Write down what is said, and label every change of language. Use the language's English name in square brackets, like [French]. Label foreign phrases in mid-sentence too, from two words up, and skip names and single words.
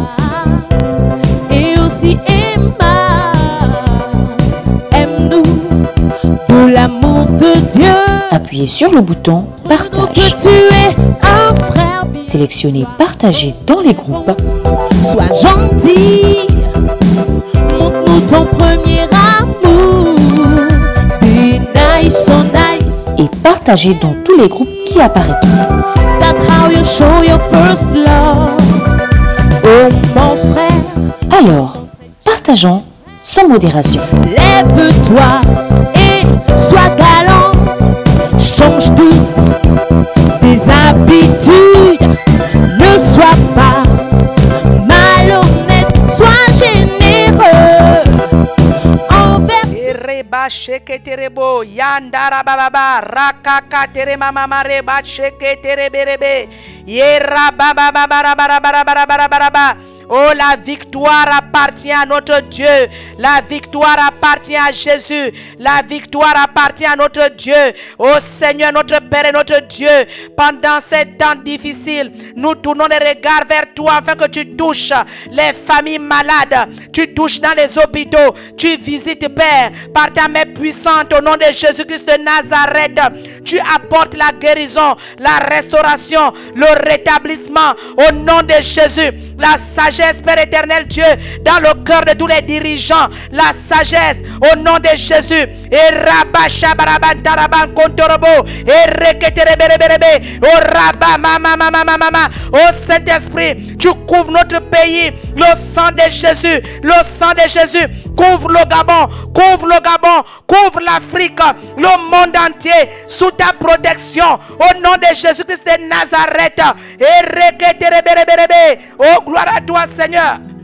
[French] Et aussi aime-nous pour l'amour de Dieu. Appuyez sur le bouton Partage. Tu es un frère. Sélectionnez Partager dans les groupes. Sois gentil, montre-nous ton premier amour. [English] Be nice, so nice. [French] Et partagez dans tous les groupes qui apparaîtront. [English] That's how you show your first love. [French] Oh mon frère. Alors, partageons sans modération. Lève-toi et sois galant. Change toutes tes habitudes. Ne sois pas malhonnête, sois généreux envers. Reba sheke terebo yandara bababa rakaka tere mama mare ba sheke tere berebe yera baba bara bara bara bara bara bara. Oh, la victoire appartient à notre Dieu. La victoire appartient à Jésus. La victoire appartient à notre Dieu. Oh Seigneur, notre Père et notre Dieu, pendant ces temps difficiles, nous tournons les regards vers toi afin que tu touches les familles malades. Tu touches dans les hôpitaux. Tu visites, Père, par ta main puissante au nom de Jésus-Christ de Nazareth. Tu apportes la guérison, la restauration, le rétablissement au nom de Jésus. La sagesse, Père éternel Dieu, dans le cœur de tous les dirigeants, la sagesse au nom de Jésus. Et Rabasha Baraban Taraban Kontorobo, et Reketereberebe, oh Rabba Mama Mama Mama, oh Saint-Esprit, tu couvres notre pays, le sang de Jésus, le sang de Jésus, couvre le Gabon, couvre le Gabon, couvre l'Afrique, le monde entier, sous ta protection, au nom de Jésus-Christ de Nazareth. Et Reketereberebe, oh gloire à toi Seigneur.